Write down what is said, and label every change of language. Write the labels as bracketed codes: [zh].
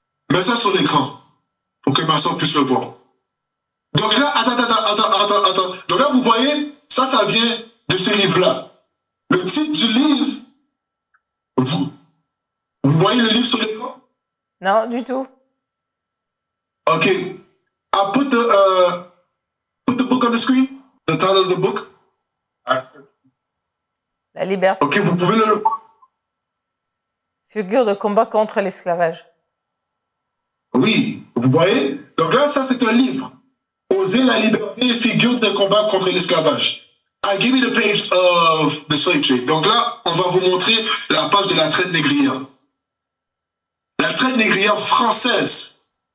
[fr] Mets ça sur l'écran pour que ma soeur puisse le voir. Donc là, attends. Donc là, vous voyez, ça vient de ce livre-là. Le titre du livre, vous voyez le livre sur l'écran? Non, du tout. OK. [en] I put the book on the screen. The title of the book. [fr] La liberté. OK, vous pouvez le... Figure de combat contre l'esclavage. Oui, vous voyez? Donc là, ça, c'est un livre. Oser la liberté, figure de combat contre l'esclavage. [en] I give you the page of the slave trade. [fr] Donc là, on va vous montrer la page de la traite négrière. La traite négrière française.